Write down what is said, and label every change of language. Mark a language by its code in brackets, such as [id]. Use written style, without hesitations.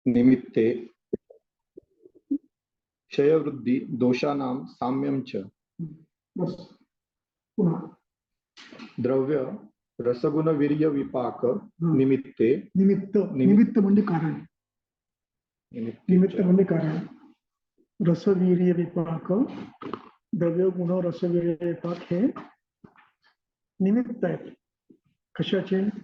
[sa] निमित्ते क्षयवृद्धि दोषानां साम्यं च। [mr] बस पुन्हा [sa] द्रव्य रसगुण वीर्य विपाक निमित्ते [mr] निमित्त म्हणजे कारण, निमित्त म्हणजे कारण. रसवीर्य विपाक, द्रव्य गुण रसवीर्य विपाक हे निमित्त आहेत. कशाचे?